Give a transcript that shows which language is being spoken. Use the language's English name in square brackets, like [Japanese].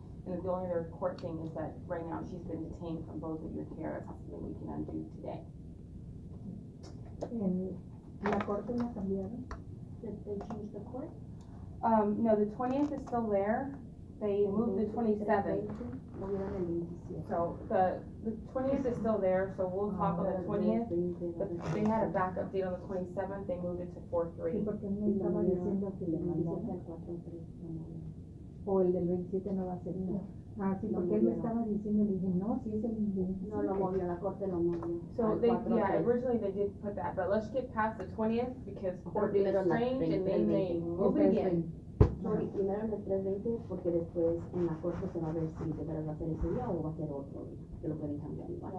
[English] And the only other court thing is that right now she's been detained from both of your care, that's something we can undo today. [Spanish] En la corte la cambiaron. [English] Did they change the court? No, the 20th is still there, they moved the 27th. [Spanish] Movieron el 27. [English] So the 20th is still there, so we'll talk on the 20th, but they had a backup date on the 27th, they moved it to [Spanish] Sí, [English] 4/3. [Spanish] porque él me estaba diciendo que le mandaron. O el del 27 no va a ser. No. Ah, sí, porque él me estaba diciendo, le dije, no, si es el 27. No lo movió, la corte lo movió. [English] So they, originally they did put that, but let's get past the 20th, because court is [Spanish] primero la [English] strange, and they may [Spanish] 3:20. [English] move it again. [Spanish] No, y primero en el 3:20, porque después en la corte se va a ver si de verdad va a ser ese día o va a ser otro día, que lo pueden cambiar igual.